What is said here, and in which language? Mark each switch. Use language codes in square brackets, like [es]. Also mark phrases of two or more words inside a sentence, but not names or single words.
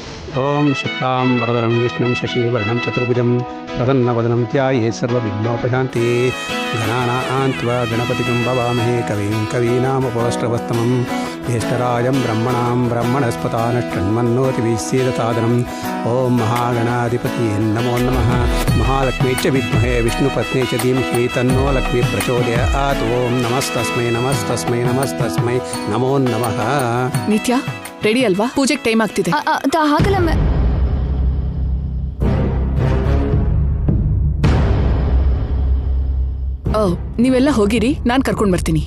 [sa] ಓಂ ಶುಕ್ಲಾಂ ವರದರಂ ವಿಷ್ಣುಂ ಶಶಿವರ್ಣಂ ಚತುರ್ಭುಜಂ ಪ್ರಸನ್ನವದನಂ ಧ್ಯಾಯೇತ್ ಸರ್ವವಿಘ್ನೋಪಶಾಂತಿ ಗಣಾನಾಂ ತ್ವಾ ಗಣಪತಿಂ ಭವಾಮಹೇ ಕವಿಂ ಕವೀನಾಮುಪಸ್ರವಸ್ತಮಂ ಜ್ಯೇಷ್ಠರಾಜಂ ಬ್ರಹ್ಮಣಾಂ ಬ್ರಹ್ಮಣಸ್ಪತಾನಷ್ಟನ್ಮನ್ನೋತಿ ವಿಶ್ವೇದಸಾದನಂ ಓಂ ಮಹಾಗಣಾಧಿಪತಿಯೇ ನಮೋ ನಮಃ ಮಹಾಲಕ್ಷ್ಮೀ ಚ ವಿದ್ಮಹೇ ವಿಷ್ಣುಪತ್ನಿ ಚ ಧೀಮಹಿ ತನ್ನೋ ಲಕ್ಷ್ಮೀ ಪ್ರಚೋದಯಾತ್ ಓಂ ನಮಸ್ತಸ್ಮೈ ನಮಸ್ತಸ್ಮೈ ನಮಸ್ತಸ್ಮೈ ನಮೋ ನಮಃ. [kn] ನಿತ್ಯ ರೆಡಿ ಅಲ್ವಾ? ಪೂಜೆಗೆ ಟೈಮ್ ಆಗ್ತಿದೆ. ಹಾಗಲ್ಲ ನೀವೆಲ್ಲ ಹೋಗಿರಿ, ನಾನು ಕರ್ಕೊಂಡು ಬರ್ತೀನಿ.